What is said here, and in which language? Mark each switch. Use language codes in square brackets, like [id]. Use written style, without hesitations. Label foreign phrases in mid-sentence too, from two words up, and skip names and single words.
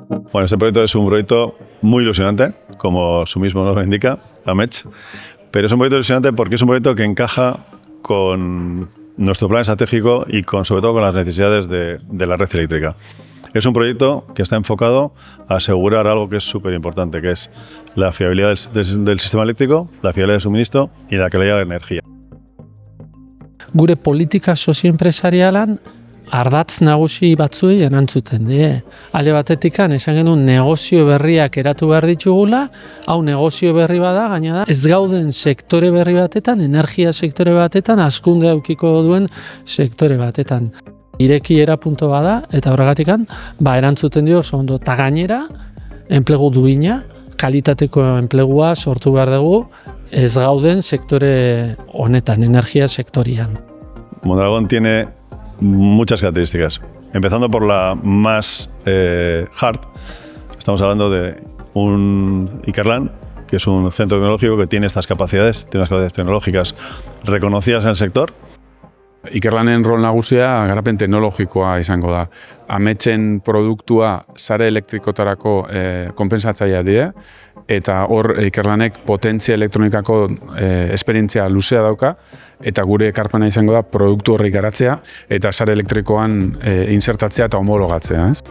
[es] Bueno, este proyecto es un proyecto muy ilusionante, como su mismo nombre indica, AMETS, pero es un proyecto ilusionante porque es un proyecto que encaja con nuestro plan estratégico y sobre todo con las necesidades de la red eléctrica. Es un proyecto que está enfocado a asegurar algo que es súper importante, que es la fiabilidad del sistema eléctrico, la fiabilidad del suministro y la calidad de la energía. [eu] Gure politika sozioenpresarialan ardatz nagusi batzuei erantzuten die. Alde batetikan esan genuen negozio berriak eratu behar ditugula, hau negozio berri bada, gaina da, ez gauden sektore berri batetan, energia sektore batetan, hazkunde aukiko duen sektore batetan. Irekiera punto bada, eta horregatikan, erantzuten dio oso ondo. Ta gainera, enplegu duina, kalitateko enplegua sortu behar dugu, ez gauden sektore honetan, energia sektorian. [es] Mondragón tiene muchas características, empezando por la más hard. Estamos hablando de un Ikerlan, que es un centro tecnológico que tiene estas capacidades, tiene unas capacidades tecnológicas reconocidas en el sector. [eu] Ikerlanen rol nagusia garapen teknologikoa izango da. Ametsen produktua sare elektrikotarako konpensatzaileak dira, eta hor Ikerlanek potentzia elektronikako esperientzia luzea dauka, eta gure ekarpena izango da produktu horri garatzea eta sare elektrikoan insertatzea eta homologatzea.